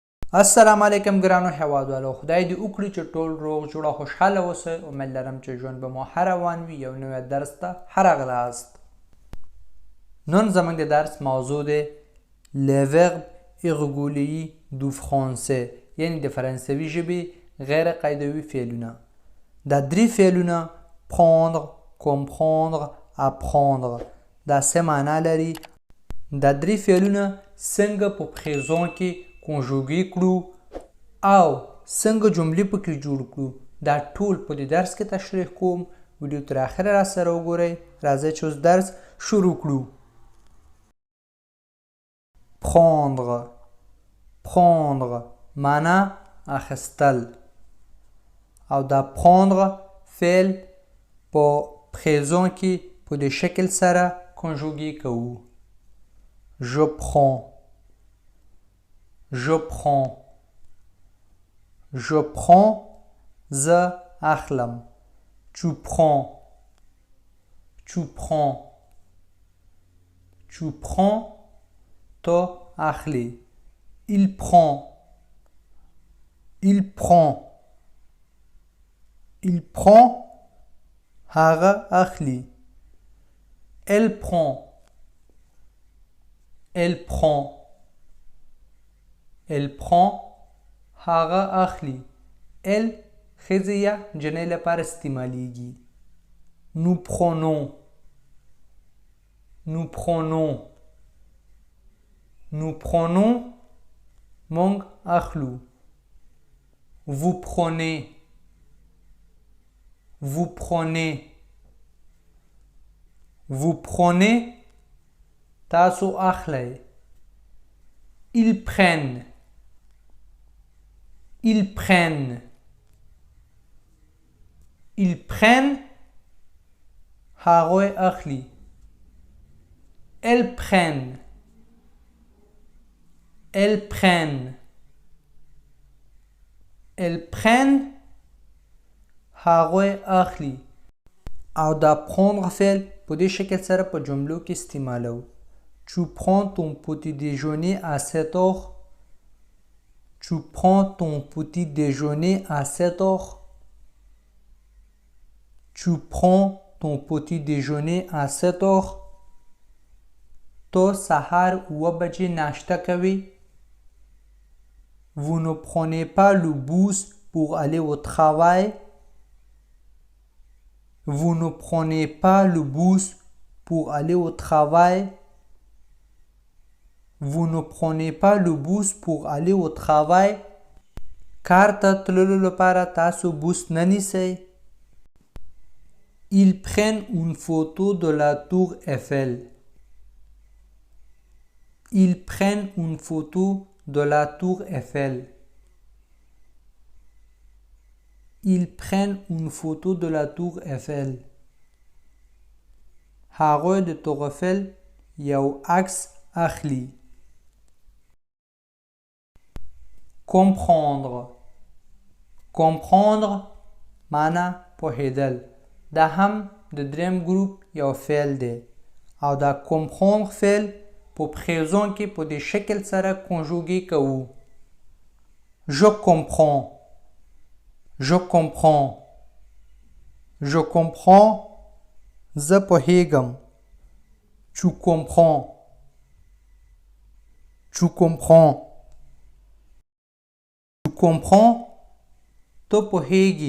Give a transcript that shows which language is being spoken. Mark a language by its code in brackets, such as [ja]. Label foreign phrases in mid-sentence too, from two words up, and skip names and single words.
[ps] السلام علیکم ګرانو هیوادوالو، خدای دې وکړي چې ټول روغ جوړه خوشحاله اوسئ. امید لرم چې ژوند به مو ښه روان وي. یو نوی درس ته ښه راغلاست. نن زموږ د درس موضوع دی [fr] les verbes irréguliers du français، [ps] یعنی د فرانسوي ژبې غیر قاعدوي فعلونه. دا درې فعلونه [fr] prendre، comprendre، apprendre [ps] دا څه معنا لري. دا درې فعلونه څنګه په پریزون کې کنجوګي کړو او څنګه جملې پکې جوړ کړو، دا ټول په دې درس کې تشریح کوم. ویډیو تر اخره را سره وګورئ. راځئ چې اوس درس شروع کړو. [fr] prendre، prendre [ps] معنا اخیستل او دا prendre فعل په پریزون کې په دې شکل سره کنجوګي کوو. [fr] je prends، je prends، je prends [ps] زه اخلم. [fr] tu prends، tu prends، tu prends [ps] تو اخلی. [fr] il prend، il prend، il prend [ps] هغه اخلی. [fr] elle prend، elle prend، elle prend [ps] هغه اخلی. elle ښځې یا جنۍ لپاره استعمالیږي. [fr] nous prenons، nous prenons، nous prenons [ps] مونږ اخلو. [fr] vous prenez، vous prenez، vous prenez [ps] تاسو اخلی. [fr] ils prennent، ils prennent، ils prennent [ps] هغوی اخلی. [fr] elles prennent، elles prennent، elles prennent [ps] هغوی اخلی. او دا prendre فعل په دې شکل سره په جملو کې استعمالو. [fr] tu prends ton petit déjeuner à 7 heures، tu prends ton petit déjeuner à 7 heures، tu prends ton petit déjeuner à 7 heures [ps] تو سهار 9 بجې ناشته کوي. [fr] vous ne prenez pas le bus pour aller au travail، vous ne prenez pas le bus pour aller au travail، vous ne prenez pas le bus pour aller au travail [ps] کار ته تللو لپاره تاسو بوس نه نیسئ. [fr] ils prennent une photo de la tour Eiffel، ils prennent une photo de la tour Eiffel، ils prennent une photo de la tour Eiffel [ps] هغوی د تور ایفل یو عکس اخلی. [fr] comprendre، comprendre [ps] معنا پوهیدل. دا هم د دریم ګروپ یو فعل دی او دا comprendre فعل په پریزون کې په دې شکل سره کنجوګي کوو. [fr] je comprends، je comprends، je comprends [ps] زه پوهیږم. [fr] tu comprends، tu comprends، tu comprends [ps] تو پوهیږي.